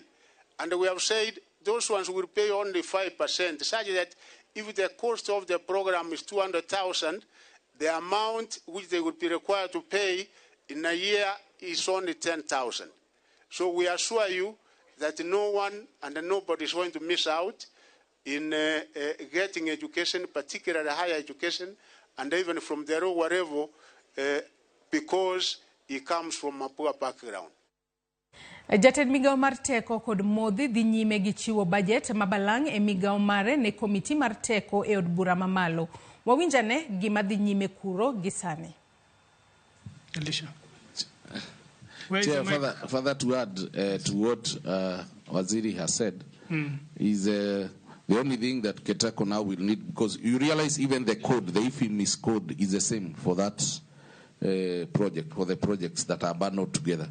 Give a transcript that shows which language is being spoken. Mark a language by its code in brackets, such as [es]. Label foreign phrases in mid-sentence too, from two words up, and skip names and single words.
[en] And we have said those ones will pay only 5%, such that if the cost of the program is 200,000, the amount which they would be required to pay in a year is only 10,000. So we assure you that no one and nobody is going to miss out in getting education, particularly higher education, and even from the lower level, because he comes from a poor background. [luo] Jatend migawo mar teko kod modhi dhi nyime gi chiwo budget mabalang' e migawo mare ne komiti mar teko e od bura mamalo. Wawinjane gima dhi nyime kuro gisani. Elisha. [en] Chair, further to add to what Waziri has said, is the only thing that Ketako now will need, because you realize even the code, the IFIMIS code is the same for that project, for the projects that are bundled together.